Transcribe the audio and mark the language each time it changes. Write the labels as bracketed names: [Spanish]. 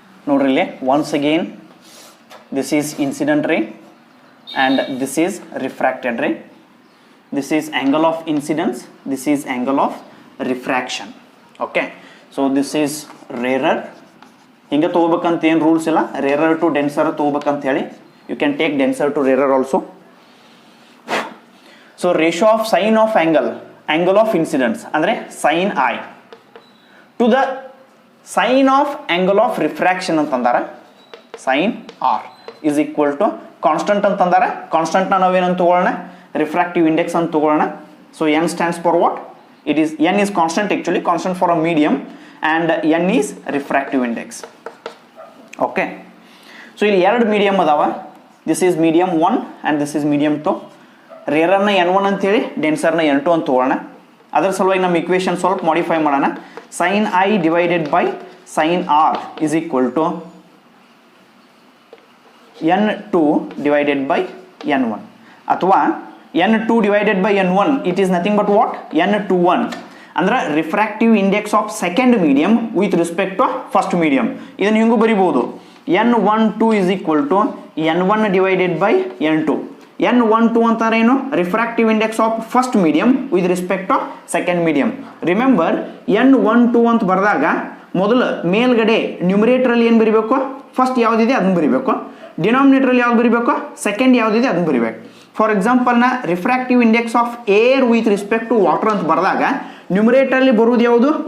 [Kannada] ನೋಡ್ರಿ ಇಲ್ಲಿ [English] once again this is incident ray and this is refracted ray. This is angle of incidence, this is angle of refraction. Okay, so this is rarer. [Kannada] ಹಿಂಗೆ ತಗೋಬೇಕಂತ ಏನು rules ಇಲ್ಲ, rarer to denser ತಗೋಬೇಕಂತ ಹೇಳಿ. [English] You can take denser to rarer also. So ratio of sine of angle of incidence ಅಂದರೆ sine i to the sine of angle of refraction ಅಂತಂದಾರ sine r is equal to constant ಅಂತಂದಾರ. [Kannada] ಕಾನ್ಸ್ಟಂಟ್ನ ನಾವೇನಂತ ತಗೊಳ್ಳೋಣ, refractive index ಅಂತ ತಗೊಳ್ಳೋಣ. [English] So n stands for what? It is n is constant, actually constant for a medium, and n is refractive index. [Kannada] Okay, so ಇಲ್ಲಿ ಎರಡು medium ಅದಾವ. [English] This is medium 1 and this is medium 2. [Kannada] Rarer ನ n1 ಅಂತ ಹೇಳಿ denser ನ n2 ಅಂತ ತಗೊಳ್ಳೋಣ. ಅದರ ಸಲುವಾಗಿ ನಮ್ಮ ಇಕ್ವೇಷನ್ ಸ್ವಲ್ಪ ಮಾಡಿಫೈ ಮಾಡೋಣ. [English] sin i divided by sin r is equal to n2 divided by n1, ಅಥವಾ n2 divided by n1, it is nothing but what? n21 ಅಂದ್ರೆ refractive index of second medium with respect to first medium. [Kannada] ಇದನ್ನು ಹಿಂಗೂ ಬರಿಬಹುದು, [English] n12 is equal to n1 divided by n2. [Kannada] n12 ಅಂತಾರೆ ಏನು? [English] Refractive index of first medium with respect to second medium. [Kannada] Remember n12 ಅಂತ ಬರೆದಾಗ ಮೊದಲು ಮೇಲ್ಗಡೆ ನ್ಯೂಮರೇಟರಲ್ಲಿ ಏನು ಬರಿಬೇಕು? ಫಸ್ಟ್ ಯಾವುದಿದೆ ಅದನ್ನು ಬರಿಬೇಕು. ಡಿನಾಮಿನೇಟರಲ್ಲಿ ಯಾವ್ದು ಬರಿಬೇಕು? ಸೆಕೆಂಡ್ ಯಾವುದಿದೆ ಅದನ್ನು ಬರಿಬೇಕು. [English] for example ನ refractive index of air with respect to water [Kannada] ಅಂತ ಬರೆದಾಗ ನ್ಯೂಮರೇಟರಲ್ಲಿ ಬರುವುದು ಯಾವುದು?